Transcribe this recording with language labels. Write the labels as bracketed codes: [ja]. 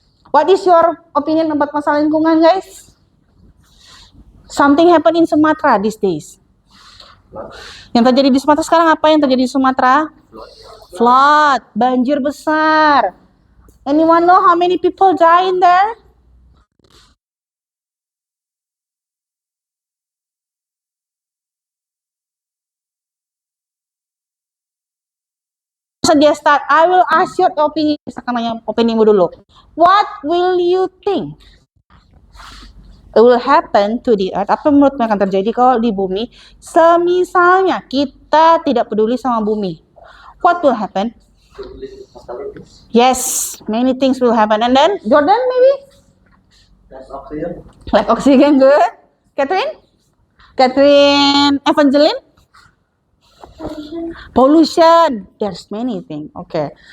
[en] What is your opinion about [id] masalah lingkungan, [en] guys? Something happen in Sumatera these days. [id] Yang terjadi di Sumatera sekarang apa yang terjadi di Sumatera? Flood, banjir besar. [en] Anyone know how many people die in there? Dia start, I will ask your opinion. [id] Misalkan nanya opinimu dulu. [en] What will you think it will happen to the earth? [id] Apa menurutmu akan terjadi kalau di bumi? Semisalnya kita tidak peduli sama bumi. [en] What will happen? Yes, many things will happen. And then, Jordan maybe? Like oxygen, good. Catherine? Catherine Evangeline? Pollution. There's many things. Okay.